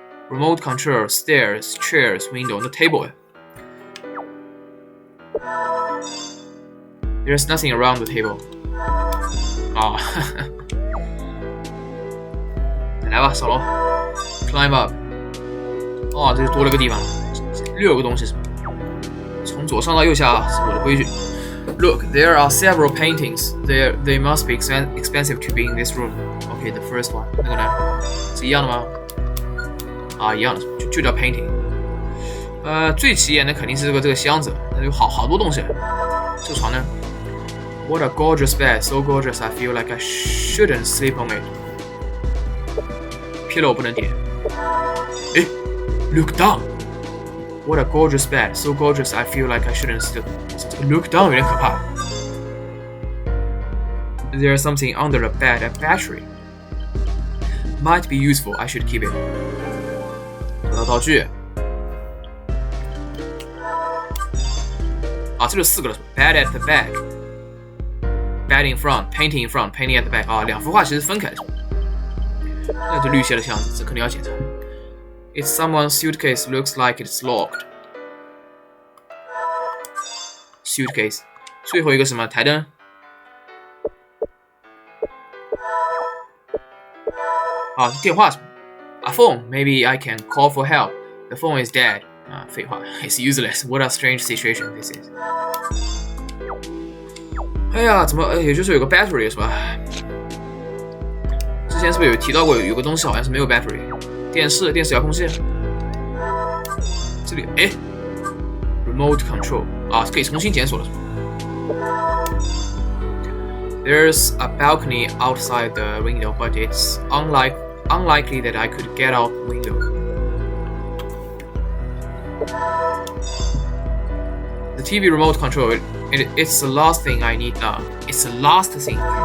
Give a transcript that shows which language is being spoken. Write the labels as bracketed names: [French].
[English] Remote control, stairs, chairs, window, the table. There's nothing around the table. [Chinese] 来吧，上楼 ， [English] climb up. [Chinese] 这就多了个地方，6个东西是吧？从左上到右下是我的规矩。 [English] Look, there are several paintings. They must be expensive to be in this room. Okay, the first one. [Chinese] 那个呢？是一样的吗？一样的，就叫 painting。最起眼的肯定是这个箱子，那有好多东西。这个床呢 [English] ？What a gorgeous bed, so gorgeous I feel like I shouldn't sleep on it. [Chinese] Pillow 不能点。 [English] Look down. What a gorgeous bed, so gorgeous I feel like I shouldn't sleep. Look down [Chinese] 有点可怕。 [English] There's something under the bed, a battery. Might be useful, I should keep it. [Chinese] 道具这就4个了 [English] Bed at the back, [Chinese] Bed in front, Painting in front, Painting at the back 2幅画其实分开的，那就绿色的箱子，这肯定要检查。 [English] It's someone's suitcase, looks like it's locked. [Chinese] Suitcase 最后一个什么台灯电话什么 [English] A phone. Maybe I can call for help. The phone is dead. [Chinese] 废话 [English] It's useless. What a strange situation this is. [Chinese] 哎呀，怎么也就是有个 battery 是吧？之前是不是有提到过有个东西好像是没有 battery？电视遥控器。这里Remote control 可以重新检索了。 [English] There's a balcony outside the window, but it's unlikely that I could get out the window. The TV remote control, it's the last thing I need now. It's the last thing.